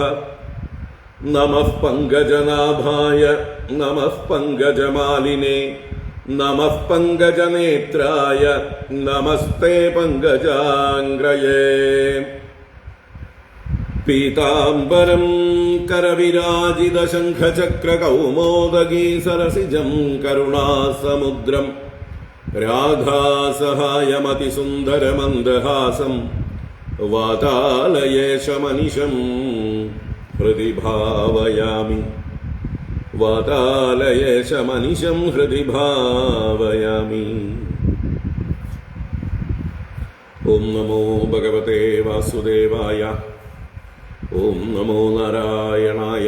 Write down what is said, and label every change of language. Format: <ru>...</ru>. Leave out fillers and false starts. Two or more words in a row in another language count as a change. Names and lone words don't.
<sa>നമഃ പങ്കജനാഭായ നമഃ പങ്കജമാലിനേ നമഃ പങ്കജനേത്രായ നമസ്തേ പങ്കജാംഗ്രയേ. പീതാംബരം करविराजितशङ्खचक्रकौमोदगी सरसिजं करुणासमुद्रं राधासहायमतिसुन्दरमन्दहासं वातालयेशमनिशं ഹൃദി ഭാവയാമി വാതാലയേശമനിശം ഹൃദി ഭാവയാമി. ഓം നമോ ഭഗവതേ വാസുദേവായ. ഓം നമോ നാരായണായ.</sa>